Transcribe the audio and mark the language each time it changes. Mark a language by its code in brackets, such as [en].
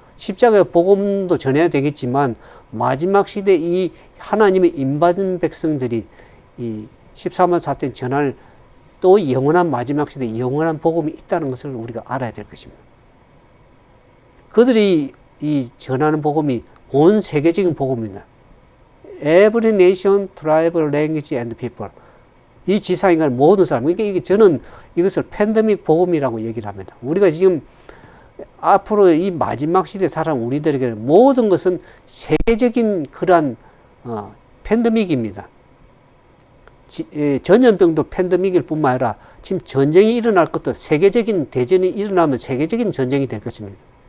[ko] 십자가의 복음도 전해야 되겠지만 마지막 시대 이 하나님의 인받은 백성들이 이 14만 4천 전할 또 영원한 마지막 시대 영원한 복음이 있다는 것을 우리가 알아야 될 것입니다. 그들이 이 전하는 복음이 온 세계적인 복음입니다. [en] Every nation, tribe, language and people. [ko] 이 지상에 가는 모든 사람. 그러니까 저는 이것을 팬데믹 복음이라고 얘기를 합니다. 우리가 지금 앞으로 이 마지막 시대에 살아가는 우리들에게는 모든 것은 세계적인 그러한 팬데믹입니다. 전염병도 팬데믹일 뿐만 아니라 지금 전쟁이 일어날 것도 세계적인 대전이 일어나면 세계적인 전쟁이 될 것입니다.